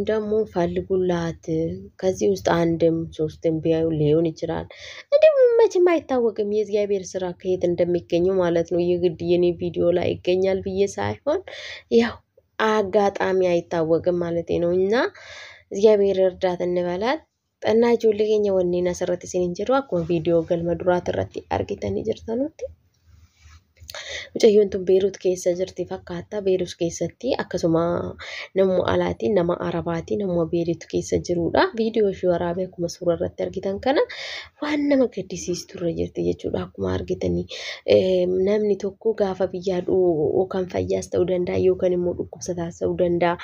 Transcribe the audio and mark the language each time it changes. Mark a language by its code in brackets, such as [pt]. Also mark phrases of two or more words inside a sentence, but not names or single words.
[am] ደግሞ ፈልጉላት። ከዚህ ውስጥ አንድም ሶስትም ቢያዩ ሊሆን ይችላል። እንዴም መቼም አይታወቅም የእግዚአብሔር ስራ ከየት እንደሚገኙ ማለት ነው። የግድ የኔ ቪዲዮ ላይ ይገኛል ብዬ ሳይሆን ያው አጋጣሚ አይታወቅም ማለት ነው። እና እግዚአብሔር እርዳት እንበላት። ጠናጆ ለገኛ ወኔና ሰረት ሲንጀሩ አኮ ቪዲዮ ገልመዱራት ረቲ አርጊተን ይጀርታኑት [om] mucayyoon tun beerut keessa jirti fakkaata. Beerut keessatti akkasuma namni alaati nama arabaati nama beerut keessa jirudha. Viidiyoo ishee waraabee akkuma suuraa irratti argitan kana waan nama gaddisiistu irra jirti jechuudha. Akkuma argitanii namni tokko gaafa biyyaa dhuu kan fayyaas ta'uu danda'a yookaan immoo dhukkubsataas ta'uu danda'a.